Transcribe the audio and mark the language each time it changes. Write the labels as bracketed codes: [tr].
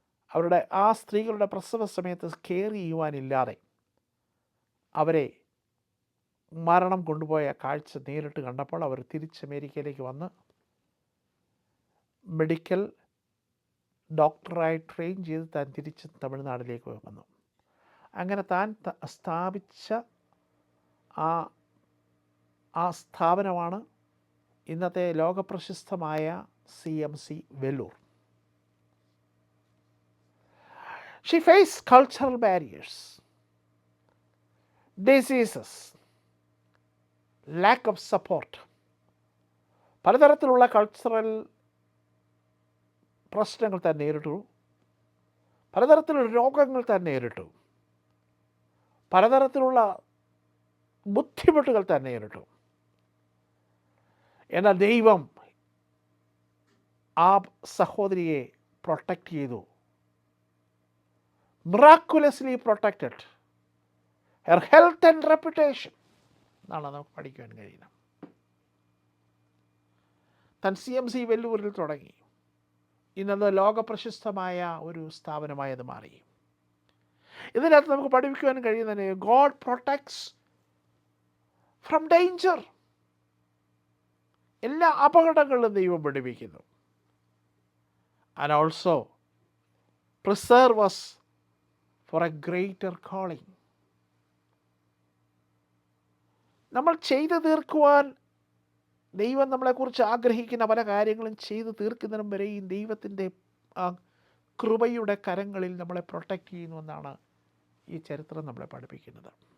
[ml] അവരുടെ ആ സ്ത്രീകളുടെ പ്രസവ സമയത്ത് കെയർ ചെയ്യുവാനില്ലാതെ അവരെ മരണം കൊണ്ടുപോയ കാഴ്ച നേരിട്ട് കണ്ടപ്പോൾ അവർ തിരിച്ച് അമേരിക്കയിലേക്ക് വന്ന് മെഡിക്കൽ ഡോക്ടറായി ട്രെയിൻ ചെയ്ത് താൻ തിരിച്ച് തമിഴ്നാട്ടിലേക്ക് വന്നു. അങ്ങനെ താൻ സ്ഥാപിച്ച ആ സ്ഥാപനമാണ് ഇന്നത്തെ ലോകപ്രശസ്തമായ CMC Vellore. [en] She faced cultural barriers, diseases, lack of support. [ml] പലതരത്തിലുള്ള കൾച്ചറൽ പ്രശ്നങ്ങൾ താൻ നേരിട്ടു. പലതരത്തിലുള്ള രോഗങ്ങൾ താൻ നേരിട്ടു. പലതരത്തിലുള്ള ബുദ്ധിമുട്ടുകൾ താൻ നേരിട്ടു. എന്നാൽ ദൈവം ആ സഹോദരിയെ പ്രൊട്ടക്റ്റ് ചെയ്തു. [en] miraculously protected her health and reputation [ml] എന്നാണ് നമുക്ക് പഠിക്കുവാൻ കഴിയുന്നത്. താൻ CMC വെല്ലൂരിൽ തുടങ്ങി. ഇന്നത് ലോകപ്രശസ്തമായ ഒരു സ്ഥാപനമായത് മാറി. ഇതിനകത്ത് നമുക്ക് പഠിപ്പിക്കുവാൻ കഴിയുന്നതിന് [en] God protects from danger. [ml] എല്ലാ അപകടങ്ങളിലും ദൈവം പഠിപ്പിക്കുന്നു. [en] And also preserve us for a greater calling. [ml] നമ്മൾ ചെയ്തു തീർക്കുവാൻ ദൈവം നമ്മളെക്കുറിച്ച് ആഗ്രഹിക്കുന്ന പല കാര്യങ്ങളും ചെയ്തു തീർക്കുന്നതിനും വരെയും ദൈവത്തിൻ്റെ കൃപയുടെ കരങ്ങളിൽ നമ്മളെ പ്രൊട്ടക്റ്റ് ചെയ്യുന്നുവെന്നാണ് ഈ ചരിത്രം നമ്മളെ പഠിപ്പിക്കുന്നത്.